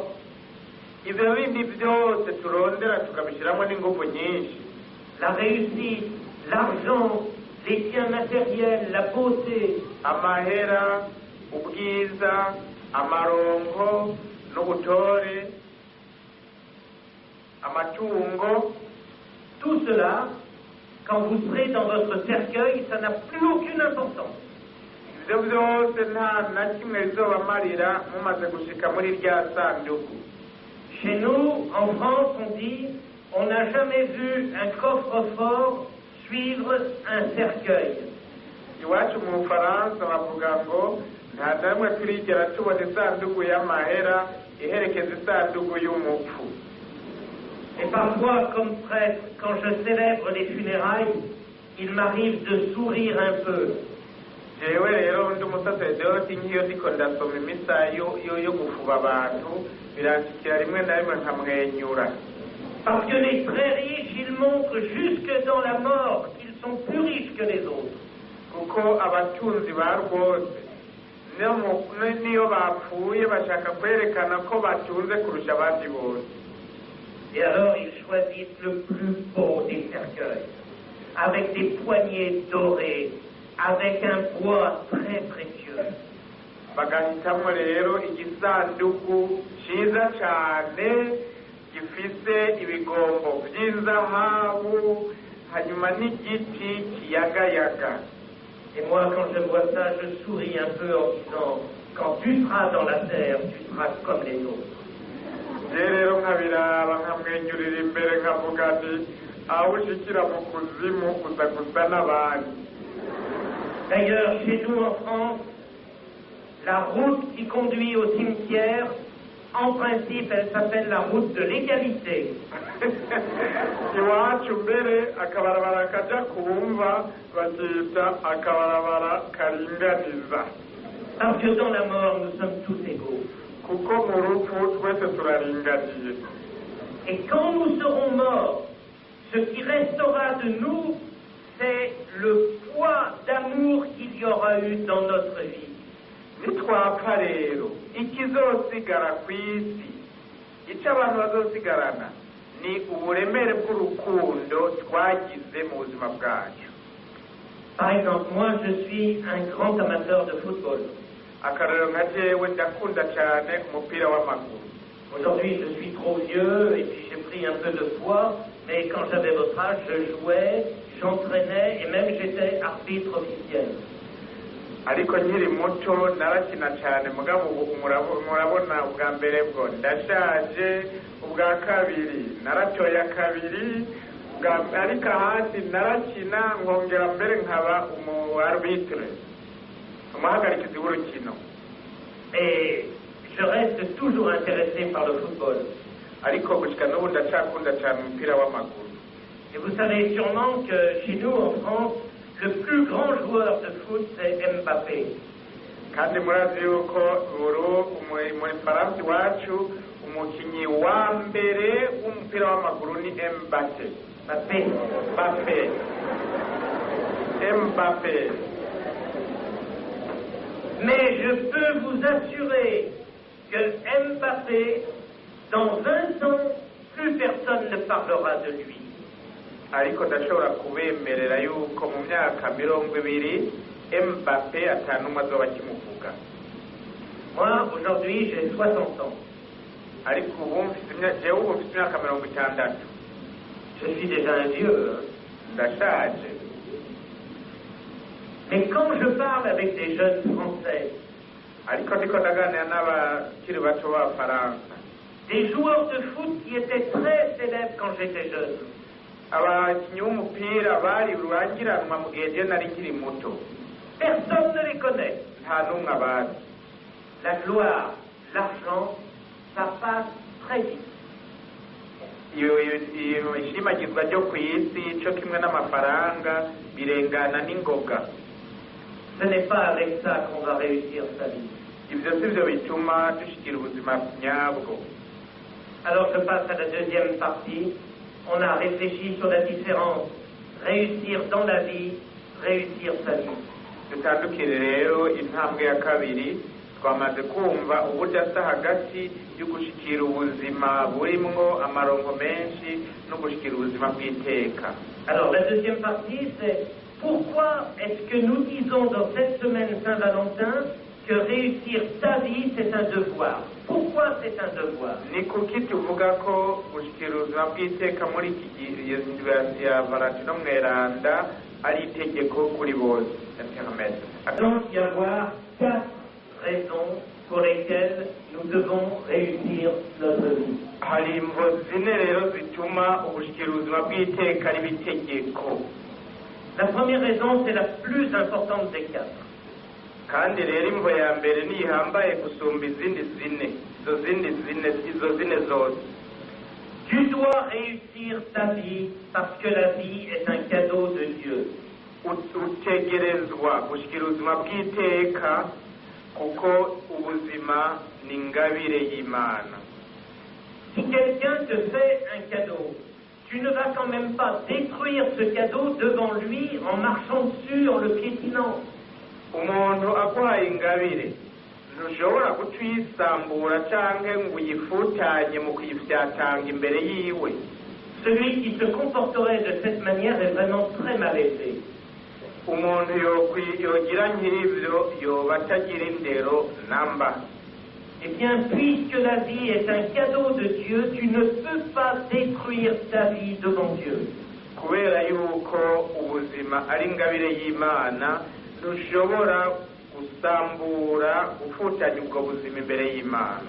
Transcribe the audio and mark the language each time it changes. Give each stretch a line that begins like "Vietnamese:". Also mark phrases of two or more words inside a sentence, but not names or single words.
Rundi: Ibyo bindi byose turondera tukabishyiramo n'ingufu nyinshi.
French: la réussite, l'argent, les biens matériels, la beauté,
Rundi: Amahera, ubwiza, amarongo n'ubutore, amatungo,
French: tout cela, quand vous serez dans votre cercueil, ça n'a plus aucune importance.
Rundi: ibyo byose nta na kimwe bizobamarira mumaze gushika muri rya sanduku.
French: Chez nous, en France, on dit, on n'a jamais vu un coffre-fort suivre un cercueil.
Rundi: iwacu mu bufaransa bavuga ngo nta na rimwe turigera tubona isanduku y'amahera iherekeza isanduku y'umupfu.
French: Et parfois, comme prêtre, quand je célèbre les funérailles, il m'arrive de sourire un peu.
Rundi: jewe rero ndi umusaseredoti nk'iyo ndiko ndasoma imisa yo gufuba abantu biranshikira rimwe na rimwe nkamwenyura.
French: Parce que les très riches, ils montrent jusque dans la mort qu'ils sont plus riches que les autres.
Rundi: kuko abatunzi ba rwose niyo bapfuye bashaka kwerekana ko batunze kurusha abandi bose.
French: Et alors ils choisissent le plus beau des cercueils, avec des poignées dorées, avec un bois très précieux.
Rundi: bagahitamo rero igisanduku cyiza cyane gifise ibigombo by'inzahabu hanyuma n'igiti kiyagayaga.
French: Et moi, quand je vois ça, je souris un peu en disant, quand tu seras dans la terre, tu seras comme les autres.
Rundi: rero nkabiraba nkamwenyurira imbere nkavuga ati aho ushikira mu kuzimu uza gusa n'abandi.
French: D'ailleurs, chez nous en France, la route qui conduit au cimetière, en principe, elle s'appelle la route de l'égalité.
Rundi: iwacu mbere akabarabara kaja kumva bakita akabarabara karinganiza.
French: Parce que dans la mort, nous sommes tous égaux.
Rundi: kuko mu rupfu twese turaringaniye.
French: Et quand nous serons morts, ce qui restera de nous, c'est le poids d'amour qu'il y aura eu dans notre vie.
Rundi: nitwapfa rero ikizosigara ku isi icyo abantu bazosigarana ni uburemere bw'urukundo twagize mu buzima bwacu.
French: Par exemple, moi, je suis un grand amateur de football.
Rundi: akarero nka jewe ndakunda cyane umupira w'amaguru.
French: Aujourd'hui, je suis trop vieux et puis j'ai pris un peu de poids, mais quand j'avais votre âge, je jouais, j'entraînais et même j'étais arbitre officiel.
Rundi: ariko nkiri muto narakina cyane mugabo ubu murabona ubwa mbere bwo ndashaje, ubwa kabiri naratoya kabiri, ariko ahandi narakina nkongera mbere nkaba umu arbitre, umuhagarikizi w'urukino.
French: Et je reste toujours intéressé par le football.
Rundi: ariko gushika n'ubu ndacyakunda cyane umupira w'amaguru.
French: Et vous savez sûrement que chez nous en France, le plus grand joueur de foot, c'est Mbappé.
Rundi: kandi murazi yuko muri Faransa iwacu umukinnyi wa mbere w'umupira w'amaguru ni Mbappé.
French: Mais je peux vous assurer que Mbappé, dans 20 ans, plus personne ne parlera de lui.
Rundi: ariko ndashobora kubemerera yuko mu myaka 20 Mbappé atanumwe azoba akimuvuga.
French: Moi, aujourd'hui, j'ai 60 ans.
Rundi: ariko ubu mfite imyaka 60.
French: Je suis déjà un vieux.
Rundi: ndashaje.
French: Mais quand je parle avec des jeunes Français,
Rundi: ariko ndiko ndaganira n'abakiri bato b'Abafaransa,
French: des joueurs de foot qui étaient très célèbres quand j'étais jeune,
Rundi: abakinnyi b'umupira bari rurangiranwa mu gihe je nari nkiri muto,
French: personne ne les connaît.
Rundi: nta n'umwe abazi.
French: La gloire, l'argent, ça passe très vite.
Rundi: iyo ishimagizwa ryo ku isi cyo kimwe n'amafaranga birengana n'ingoga.
French: Ce n'est pas avec ça qu'on va réussir sa vie.
Rundi: ibyo si byo bituma dushikira ubuzima nyabwo.
French: Alors je passe à la deuxième partie. On a réfléchi sur la différence. Réussir dans la vie, réussir sa vie.
Rundi: dutandukire rero intambwe ya kabiri, twamaze kumva ubudasa hagati yo gushikira ubuzima burimwo amarongo menshi no gushikira ubuzima bw'iteka.
French: Alors la deuxième partie, c'est pourquoi est-ce que nous disons dans cette semaine Saint-Valentin que réussir sa vie, c'est un devoir? Pourquoi c'est un devoir?
Rundi: ni kuki tuvuga ko gushikira ubuzima bw'iteka muri iki gihe ya Valentino mweranda ari itegeko kuri bose?
French: Il doit y avoir 4 raisons pour lesquelles nous devons réussir notre vie.
Rundi: hari imvo zine rero zituma ugushikira ubuzima bw'iteka riba itegeko.
French: La première raison, c'est la plus importante des quatre.
Rundi: kandi rero imvo ya mbere nihambaye gusumba izindi zine izo zine zose.
French: Tu dois réussir ta vie parce que la vie est un cadeau de Dieu.
Rundi: Utegerezwa gushyikira ubuzima bw'iteka kuko ubuzima ni ingabire y'Imana.
French: Si quelqu'un te fait un cadeau, tu ne vas quand même pas détruire ce cadeau devant lui en marchant sur le piétinant.
Rundi: Umuntu aguhaye ingabire ntushobora kutwisambura cyangwa ngo uyifutanye mu kuyifyatanga imbere yiwe.
French: Celui qui se comporterait de cette manière est vraiment très mal élevé.
Rundi: Umuntu yogira nk'ibyo yoba atagira indero namba.
French: Eh bien, puisque la vie est un cadeau de Dieu, tu ne peux pas détruire ta vie devant Dieu.
Rundi: Kubera yuko ubuzima ari ingabire y'Imana ntushobora gusambura gufutanya ubwo buzima imbere y'Imana.